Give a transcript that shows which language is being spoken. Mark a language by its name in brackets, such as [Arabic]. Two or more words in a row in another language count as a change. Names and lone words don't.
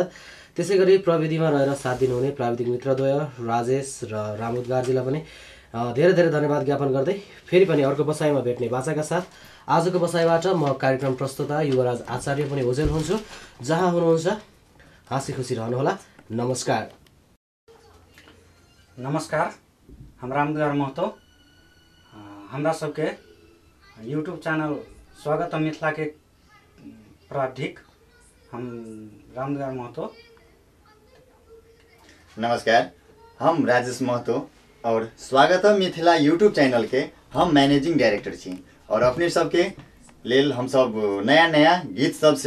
[Nepali] त्यसै गरी प्रविधिमा रहेर साथ दिनुहुने प्राविधिक मित्रद्वय राजेश र रामुदगारजीलाई पनि धेरै धेरै धन्यवाद ज्ञापन गर्दै फेरि पनि अर्को बसाइमा भेट्ने बाचाका साथ आजको बसाइबाट म कार्यक्रम प्रस्तुता युवराज आचार्य पनि ओजेल हुन्छु। जहाँ हुनुहुन्छ हाँसी खुसी रहनुहोला। नमस्कार। [Maithili] नमस्कार, हम रामदुलार महतो। हमरा सबके [English] YouTube channel [Maithili] स्वागतम मिथिला के प्राधिक हम रामदुलार महतो। नमस्कार, हम राजेश महतो और स्वागतम मिथिला [English] YouTube channel [Maithili] के हम [English] managing director [Maithili] छी और अपने सबके लेल हम सब नया गीत सब से